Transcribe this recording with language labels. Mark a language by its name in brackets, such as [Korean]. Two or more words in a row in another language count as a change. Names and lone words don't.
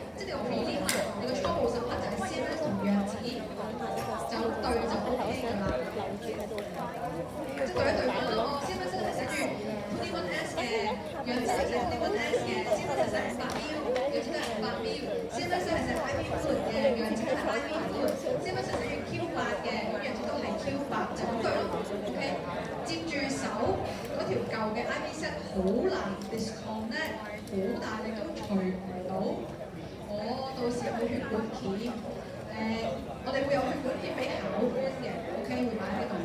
[Cantonese] 即係你個 prelim 啊，你個初步審核就係 CMS 同藥指就對就 OK 㗎啦。即係對一對翻咯，CMS 係寫住 21S 嘅，藥指係寫 21S 嘅 ，CMS 係寫500 ml， 藥指都係500 ml，CMS 係寫 [English] IV fluid [Cantonese] 嘅，藥指係 [English] IV fluid， [Cantonese] CMS 係寫住 Q8 嘅，咁藥指都係 Q8，就咁對咯 ，OK。接住手嗰條舊嘅 [English] IV set [Cantonese] 好難 disconnect， 好大力都除唔到。我到時有冇血管鉗？我哋會有血管鉗俾考官嘅 ，OK 會擺喺度㗎。